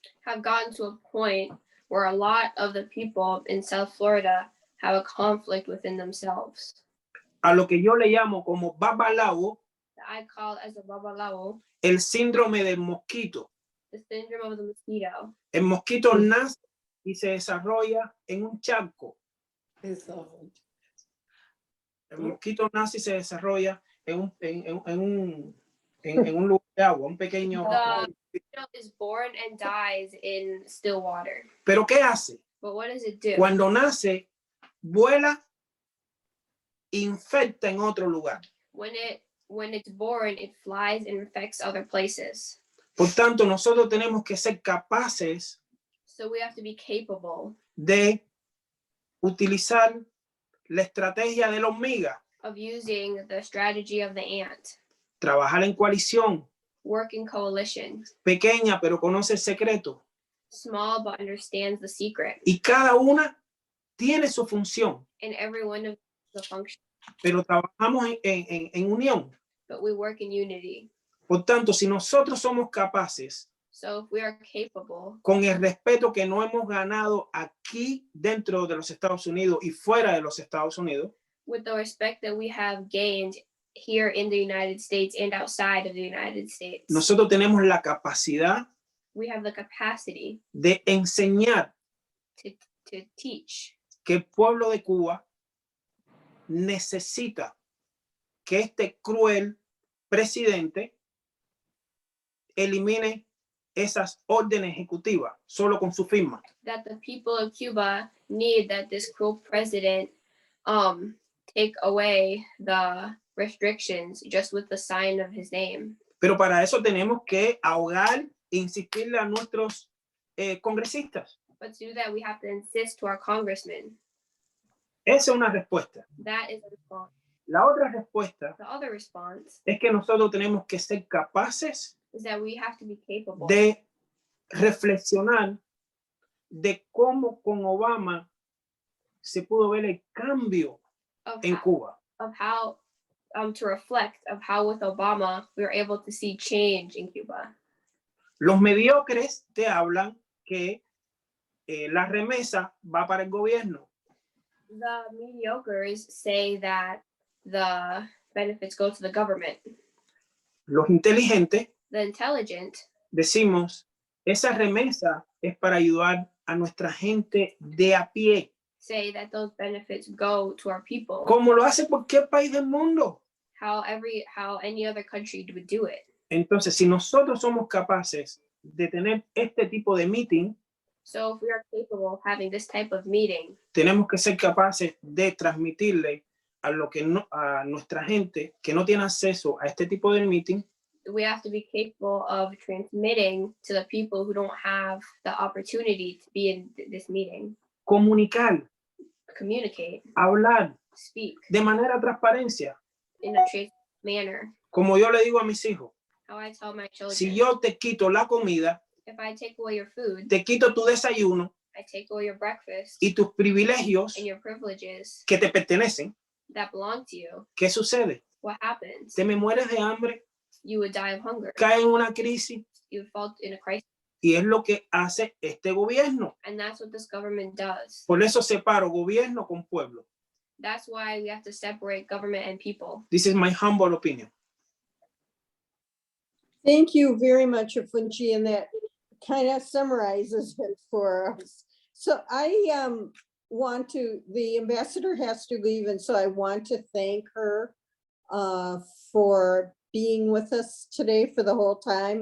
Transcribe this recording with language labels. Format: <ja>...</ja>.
<en>have gotten to a point where a lot of the people in South Florida have a conflict within themselves.</en> <es>A lo que yo le llamo como babalao,</es> <en>That I call as a babalao,</en> <es>el síndrome del mosquito.</es> <en>the syndrome of the mosquito.</en> <es>El mosquito nace y se desarrolla en un charco. El mosquito nace y se desarrolla en un lugar de agua, un pequeño.</es> <en>The mosquito is born and dies in still water.</en> <es>Pero ¿qué hace?</es> <en>But what does it do?</en> <es>Cuando nace, vuela, infecta en otro lugar.</es> <en>When it's born, it flies and infects other places.</en> <es>Por tanto, nosotros tenemos que ser capaces</es> <en>So we have to be capable</en> <es>de utilizar la estrategia de la hormiga,</es> <en>of using the strategy of the ant.</en> <es>trabajar en coalición,</es> <en>Work in coalition.</en> <es>pequeña pero conoce el secreto.</es> <en>Small but understands the secret.</en> <es>Y cada una tiene su función,</es> <en>And every one of the function.</en> <es>pero trabajamos en unión.</es> <en>But we work in unity.</en> <es>Por tanto, si nosotros somos capaces,</es> <en>So if we are capable,</en> <es>con el respeto que no hemos ganado aquí dentro de los Estados Unidos y fuera de los Estados Unidos,</es> <en>with the respect that we have gained here in the United States and outside of the United States,</en> <es>nosotros tenemos la capacidad</es> <en>we have the capacity</en> <es>de enseñar</es> <en>to teach</en> <es>que el pueblo de Cuba necesita que este cruel presidente elimine esas órdenes ejecutivas solo con su firma.</es> <en>that the people of Cuba need that this cruel president take away the restrictions just with the sign of his name.</en> <es>Pero para eso tenemos que ahogar e insistirle a nuestros congresistas.</es> <en>But to do that, we have to insist to our congressmen.</en> <es>Esa es una respuesta.</es> <en>That is a response.</en> <es>La otra respuesta</es> <en>The other response</en> <es>es que nosotros tenemos que ser capaces</es> <en>is that we have to be capable</en> <es>de reflexionar de cómo con Obama se pudo ver el cambio</es> <en>of</en> <es>en</es> <en>how, Cuba. to reflect of how with Obama we were able to see change in Cuba.</en> <es>Los mediocres te hablan que la remesa va para el gobierno.</es> <en>The mediocres say that the benefits go to the government.</en> <es>Los inteligentes</es> <en>The intelligent</en> <es>decimos, esa remesa es para ayudar a nuestra gente de a pie.</es> <en>say that those benefits go to our people.</en> <es>Como lo hace cualquier país del mundo.</es> <en>How any other country would do it.</en> <es>Entonces, si nosotros somos capaces de tener este tipo de meeting,</es> <en>So if we are capable of having this type of meeting,</en> <es>tenemos que ser capaces de transmitirle a nuestra gente que no tiene acceso a este tipo de meeting,</es> <en>we have to be capable of transmitting to the people who don't have the opportunity to be in this meeting.</en> <es>comunicar,</es> <en>Communicate,</en> <es>hablar</es> <en>speak</en> <es>de manera transparencia.</es> <en>in a transparent manner.</en> <es>Como yo le digo a mis hijos,</es> <en>How I tell my children,</en> <es>si yo te quito la comida,</es> <en>if I take away your food,</en> <es>te quito tu desayuno</es> <en>I take away your breakfast</en> <es>y tus privilegios</es> <en>and your privileges</en> <es>que te pertenecen,</es> <en>that belong to you,</en> <es>¿qué sucede?</es> <en>what happens?</en> <es>Te me mueres de hambre,</es> <en>You would die of hunger.</en> <es>caes en una crisis</es> <en>You would fall in a crisis.</en> <es>y es lo que hace este gobierno.</es> <en>And that's what this government does.</en> <es>Por eso separo gobierno con pueblo.</es> <en>That's why we have to separate government and people. This is my humble opinion. Thank you very much, Ofunci, and that kind of summarizes it for us. So I want to, the ambassador has to leave, and so I want to thank her for being with us today for the whole time.</en>